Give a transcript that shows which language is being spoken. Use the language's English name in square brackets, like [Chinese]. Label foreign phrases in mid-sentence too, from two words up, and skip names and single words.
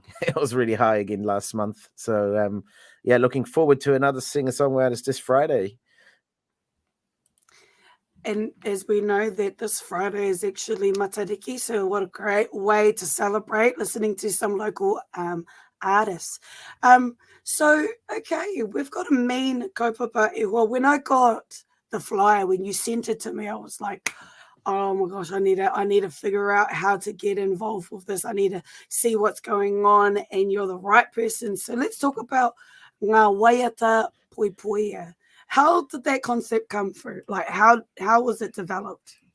[English] It was really high again last month. So yeah, looking forward to another singer-songwriters this Friday. And as we know that this Friday is actually Matariki, so what a great way to celebrate listening to some local artists. So, okay, we've got a main [Māori] kaupapa e hoa. [English] When I got the flyer, when you sent it to me, I was like, oh my gosh, I need to figure out how to get involved with this. I need to see what's going on, and you're the right person. So let's talk about Ngā Waiata Poipoia. How did that concept come through? Like, how was it developed?